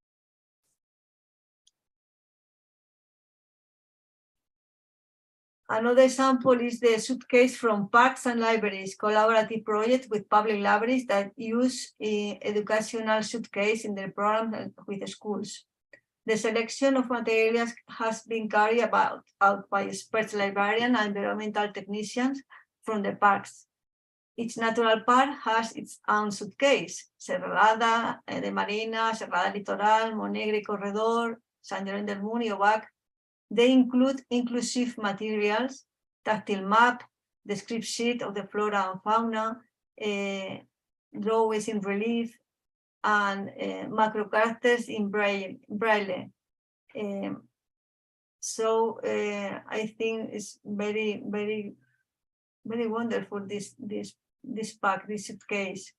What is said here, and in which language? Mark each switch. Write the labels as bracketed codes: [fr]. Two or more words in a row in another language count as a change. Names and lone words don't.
[en] Another example is the suitcase from Parks and Libraries, collaborative project with public libraries that use educational suitcase in their program with the schools. The selection of materials has been carried out by expert librarians and environmental technicians from the parks. Each natural park has its own suitcase: Serralada de Marina, Serralada Litoral, Monegre Corredor, San Llorenç del Munt, Obac. They include inclusive materials, tactile map, descriptive sheet of the flora and fauna, drawings in relief, and macro characters in Braille. So I think it's very, very, very wonderful, this pack, this suitcase.